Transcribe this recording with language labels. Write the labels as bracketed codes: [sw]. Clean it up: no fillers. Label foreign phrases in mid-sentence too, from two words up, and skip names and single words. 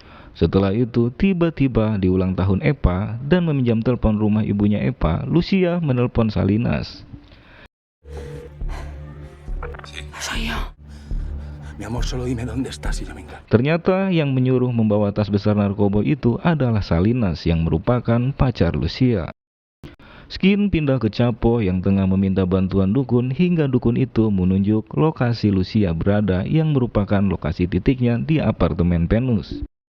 [id] Setelah itu, tiba-tiba di ulang tahun Epa dan meminjam telepon rumah ibunya Epa, Lucia menelpon Salinas. [es] Mi amor, solo dime dónde estás y yo venga. [id] Ternyata yang menyuruh membawa tas besar narkoba itu adalah Salinas yang merupakan pacar Lucia. Skin pindah ke Chapo yang tengah meminta bantuan dukun hingga dukun itu menunjuk lokasi Lucia berada yang merupakan lokasi titiknya di apartemen Venus.